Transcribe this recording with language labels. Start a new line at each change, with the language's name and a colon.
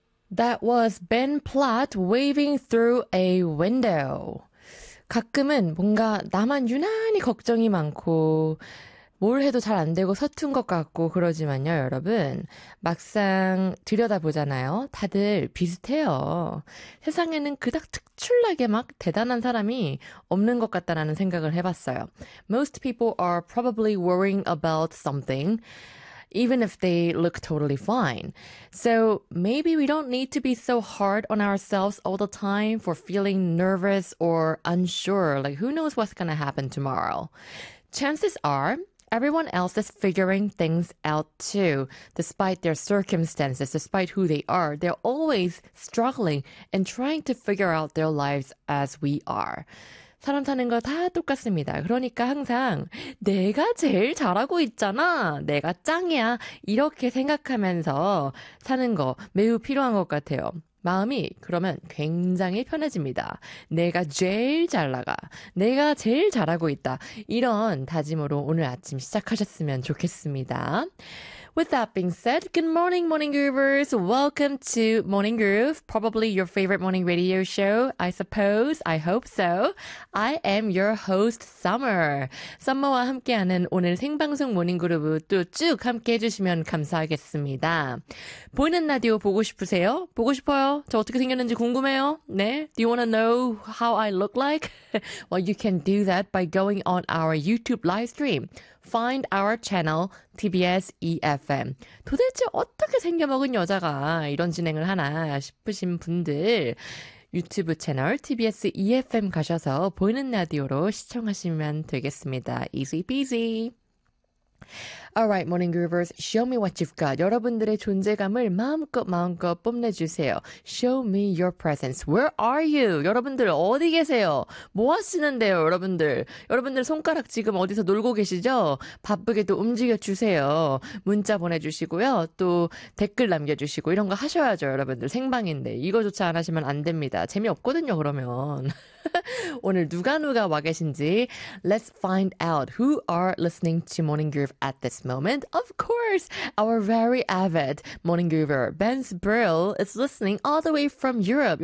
English: That was Ben Platt waving through a window.
Korean: 가끔은 뭔가 나만 유난히 걱정이 많고 뭘 해도 잘안 되고 서툰 것 같고 그러지만요, 여러분. 막상 들여다보잖아요. 다들 비슷해요. 세상에는 그닥 특출나게 막 대단한 사람이 없는 것 같다라는 생각을 해봤어요.
English: Most people are probably worrying about something. Even if they look totally fine. So maybe we don't need to be so hard on ourselves all the time for feeling nervous or unsure. Like, who knows what's gonna happen tomorrow? Chances are everyone else is figuring things out too, despite their circumstances, despite who they are. They're always struggling and trying to figure out their lives as we are.
Korean: 사람 사는 거다 똑같습니다. 그러니까 항상 내가 제일 잘하고 있잖아. 내가 짱이야. 이렇게 생각하면서 사는 거 매우 필요한 것 같아요. 마음이 그러면 굉장히 편해집니다. 내가 제일 잘 나가. 내가 제일 잘하고 있다. 이런 다짐으로 오늘 아침 시작하셨으면 좋겠습니다.
English: With that being said, good morning, Morning Groovers. Welcome to Morning Groove, probably your favorite morning radio show, I suppose. I hope so. I am your host, Summer.
Korean: Summer와 함께하는 오늘 생방송 모닝 그룹 또쭉 함께 해주시면 감사하겠습니다. 보이는 라디오 보고 싶으세요? 보고 싶어요? 저 어떻게 생겼는지 궁금해요? 네?
English: Do you want to know how I look like? Well, you can do that by going on our YouTube live stream. Find our channel, TBS EFM.
Korean: 도대체 어떻게 생겨먹은 여자가 이런 진행을 하나 싶으신 분들, 유튜브 채널 TBS EFM 가셔서 보이는 라디오로 시청하시면 되겠습니다.
English: Easy peasy. Alright, Morning Groovers, show me what you've got.
Korean: 여러분들의 존재감을 마음껏 마음껏 뽐내주세요.
English: Show me your presence. Where are you?
Korean: 여러분들 어디 계세요? 뭐 하시는데요, 여러분들? 여러분들 손가락 지금 어디서 놀고 계시죠? 바쁘게 또 움직여주세요. 문자 보내주시고요. 또 댓글 남겨주시고 이런 거 하셔야죠, 여러분들. 생방인데. 이거조차 안 하시면 안 됩니다. 재미없거든요, 그러면. 오늘 누가 와 계신지.
English: Let's find out who are listening to Morning Groove at this moment. Of course, our very avid Morning Groover, Benz Brill, is listening all the way from Europe.